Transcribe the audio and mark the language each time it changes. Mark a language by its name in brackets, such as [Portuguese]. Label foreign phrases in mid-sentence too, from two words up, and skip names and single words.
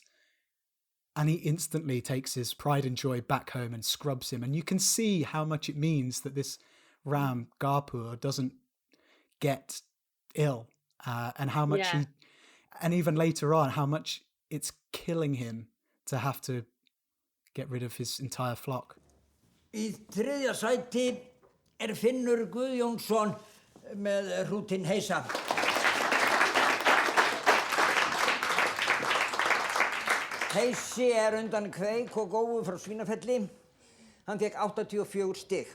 [English] And he instantly takes his pride and joy back home and scrubs him. And you can see how much it means that this ram, Garpur, doesn't get ill. And how much and even later on, how much it's killing him to have to get rid of his entire flock. [Icelandic] Í þriðja sæti Finnur Guðjónsson með hrútinn Heisa. Heisi undan kveik og góu frá Svínafelli. Hann fékk 84 stig.